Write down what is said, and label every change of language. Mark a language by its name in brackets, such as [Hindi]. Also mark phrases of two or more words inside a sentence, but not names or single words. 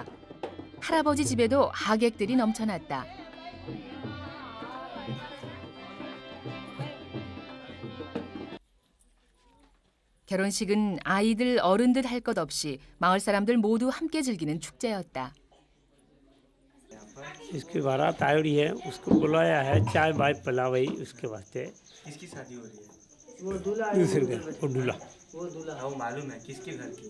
[Korean] 할아버지 집에도 하객들이 넘쳐났다. 결혼식은 아이들 어른들 할 것 없이 마을 사람들 모두 함께 즐기는 축제였다. [Hindi] इसकी बारात आई रही है उसको बुलाया है चाय बाय पिलावई उसके वास्ते किसकी शादी हो रही है वो दूल्हा वो दूल्हा वो मालूम है किसके घर की